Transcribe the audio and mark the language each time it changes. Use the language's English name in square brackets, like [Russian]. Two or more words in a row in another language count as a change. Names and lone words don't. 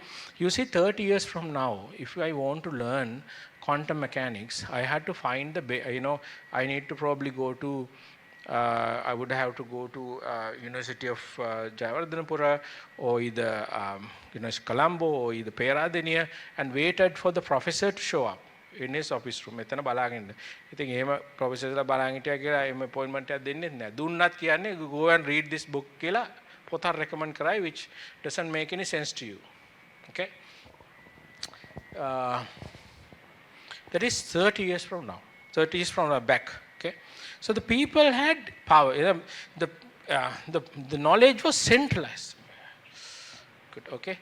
[English] You see, 30 years from now, if I want to learn quantum mechanics, I had to find I need to probably go to I would have to go to University of Jayewardenepura or either Colombo or either Peradeniya and waited for the professor to show up in his office room. [Sinhala] එතන බලාගෙන. ඉතින් එහෙම ප්‍රොෆෙසර්ලා බලාගෙන හිටියා කියලා එහෙම අපොයින්ට්මන්ට් එකක් දෙන්නේ නැහැ. දුන්නත් කියන්නේ [English] go and read this book [Sinhala] කියලා පොතක් recommend කරයි, [English] which doesn't make any sense to you. Okay? That is 30 years from now. 30 years from now back. Okay? So the people had power. The knowledge was centralized. Good. Okay?